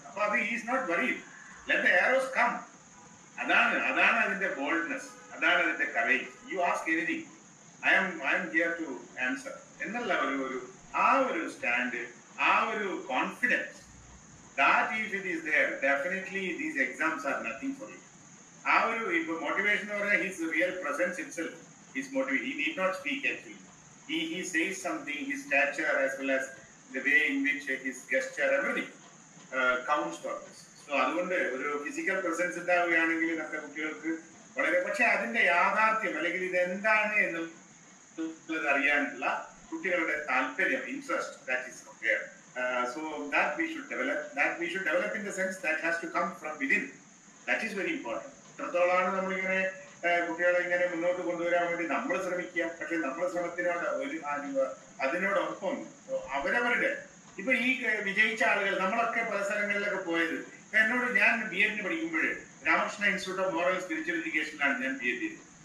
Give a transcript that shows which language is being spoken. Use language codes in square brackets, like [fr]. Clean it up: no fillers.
[ml] അപ്പൊ അത് [en] Is not worried. Let the arrows come. [ml] അതാണ് അതിന്റെ ബോൾഡ്നെസ്, അതാണ് അതിന്റെ courage. [en] you ask anything, I'm here to answer [ml] എന്നുള്ള ആ ഒരു സ്റ്റാൻഡ്, ആ ഒരു confidence, [en] that if it is there, definitely these exams are nothing for you. [ml] ആ ഒരു ഇപ്പൊ മോട്ടിവേഷൻ എന്ന് പറഞ്ഞാൽ [en] his real presence itself is motivating. He need not speak actually. He says something, his stature as well as the way in which his gesture, everything counts for this. [ml] So അതുകൊണ്ട് ഒരു physical presence ഉണ്ടാവുകയാണെങ്കിൽ നമ്മുടെ കുട്ടികൾക്ക് വളരെ, പക്ഷെ അതിന്റെ യാഥാർത്ഥ്യം അല്ലെങ്കിൽ ഇത് എന്താണ് എന്നുള്ളത് അറിയാനുള്ള കുട്ടികളുടെ താല്പര്യം, interest, [en] that is not there. So that we should develop in the sense that has to come from within. That is very important. [ml] എത്രത്തോളാണ് നമ്മളിങ്ങനെ കുട്ടികളെ ഇങ്ങനെ മുന്നോട്ട് കൊണ്ടുവരാൻ വേണ്ടി നമ്മൾ ശ്രമിക്കുക. പക്ഷെ നമ്മുടെ ശ്രമത്തിനോട് അതിനോടൊപ്പം അവരവരുടെ ഇപ്പൊ ഈ വിജയിച്ച ആളുകൾ, നമ്മളൊക്കെ പല സ്ഥലങ്ങളിലൊക്കെ പോയത്, എന്നോട് ഞാൻ BEd പഠിക്കുമ്പോൾ Ramakrishna institute of moral spiritual എഡ്യൂക്കേഷനിലാണ് ഞാൻ BEd ചെയ്തത്.